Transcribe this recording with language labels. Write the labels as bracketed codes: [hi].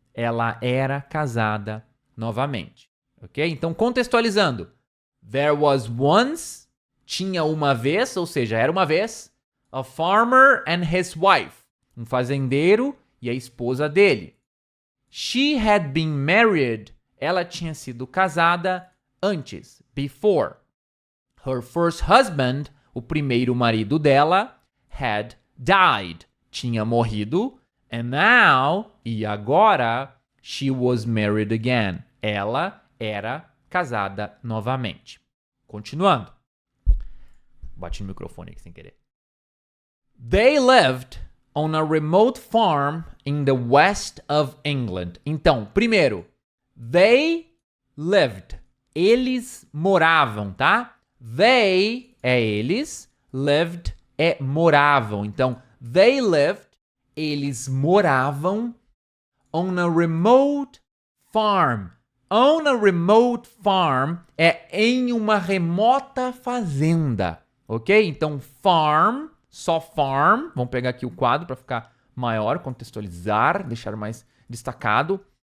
[pt] Ela era casada novamente, ok? Então, contextualizando. [en] There was once, [pt] tinha uma vez, ou seja, era uma vez, [en] a farmer and his wife, [pt] um fazendeiro e a esposa dele. [en] She had been married, [pt] ela tinha sido casada antes, before. [en] Her first husband, [pt] o primeiro marido dela, [en] had died, [pt] tinha morrido. [en] And now, [pt] e agora, [en] she was married again. [pt] Ela era casada novamente. Continuando. Bati no microfone aqui sem querer. [en] They lived on a remote farm in the west of England. [pt] Então, primeiro, [en] they lived. [pt] Eles moravam, tá? They é eles, lived é moravam. Então, [en] they lived, [pt] eles moravam [en] on a remote farm. On a remote farm [pt] é em uma remota fazenda, ok? Então, farm, só farm. Vamos pegar aqui o quadro para ficar maior, contextualizar, deixar mais destacado.